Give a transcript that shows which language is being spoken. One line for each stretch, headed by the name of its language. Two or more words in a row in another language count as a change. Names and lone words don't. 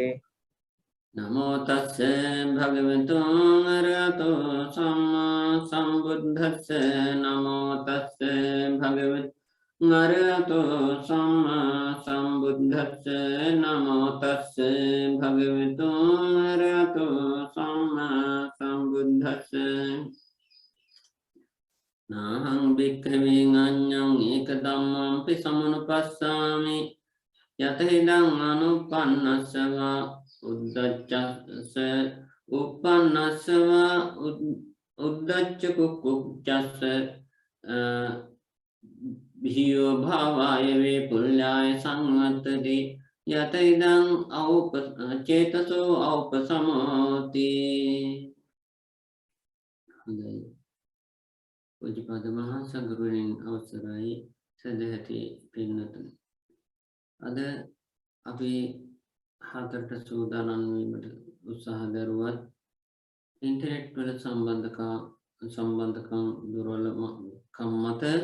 Pali: නමෝ තස්ස භගවතු අරහතෝ සම්මා සම්බුද්දස්ස නමෝ තස්ස භගවතු අරහතෝ සම්මා සම්බුද්දස්ස නමෝ තස්ස භගවතු අරහතෝ සම්මා සම්බුද්දස්ස නාහං භික්ඛවේ අඤ්ඤං ඒක ධම්මං සමනුපස්සාමි යතහිදං අනුපන්නස්සව උද්දච්චස්ස උපන්නස්සව උද්දච්ච කුක්කුච්චස්ස භීයෝ භාවාය වේ පුල්ලාය සංවත්තති යතයිදං චේතසෝ ඖපසමෝති
Sinhala: හොඳයි පූජ්‍යපාද මහා සංඝරත්නයන් අවසරයි සදැහැති පින්වතුනි අද අපි හතරට සූදානම් වීමට උත්සාහ දරුවත් ඉන්ටර්නෙට් වල සම්බන්ධකම් දුර්වලකම් මත